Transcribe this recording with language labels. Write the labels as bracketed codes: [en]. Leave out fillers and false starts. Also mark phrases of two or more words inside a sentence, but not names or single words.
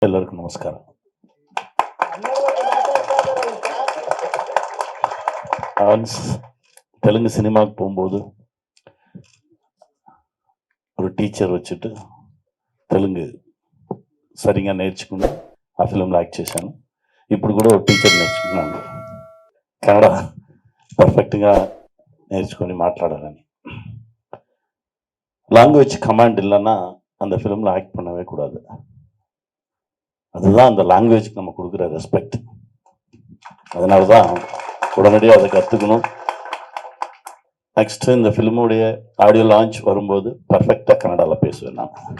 [kn] ಎಲ್ಲರಿಗೂ ನಮಸ್ಕಾರ. [ta] தெலுங்கு சினிமாவுக்கு போகும்போது ஒரு டீச்சர் [te] వச்சுட்டு తెలుగు సరిగా నేర్చుకుని ఆ ఫిల్మ్లో యాక్ట్ చేశాను. ఇప్పుడు కూడా ఒక టీచర్ నేర్చుకున్నాను కన్నడ పర్ఫెక్ట్గా నేర్చుకొని మాట్లాడాలని. [en] language command [ta] இல்லைன்னா அந்த ஃபிலிமில் ஆக்ட் பண்ணவே கூடாது. அதுதான் அந்த லாங்குவேஜ்க்கு நம்ம கொடுக்குற ரெஸ்பெக்ட். அதனால தான் உடனடியாக அதை கற்றுக்கணும். நெக்ஸ்ட்டு இந்த ஃபிலிமுடைய [en] audio launch [ta] வரும்போது பர்ஃபெக்டாக கன்னடாவில் பேசுவேன் நான்.